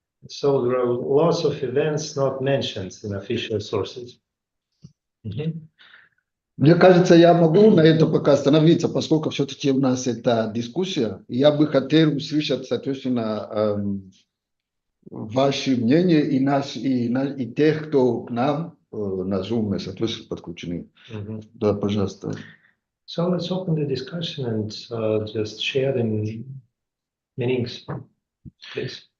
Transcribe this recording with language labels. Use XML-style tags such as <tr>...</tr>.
<en>So there are lots of events not mentioned in official sources.</en> <ru>Мне кажется, я могу на это пока остановиться, поскольку все-таки у нас это дискуссия. Я бы хотел услышать, соответственно, ваши мнения и тех, кто к нам на Zoom, соответственно, подключены. Да, пожалуйста.</ru> <en>So let's open the discussion and just share the meanings, please.</en>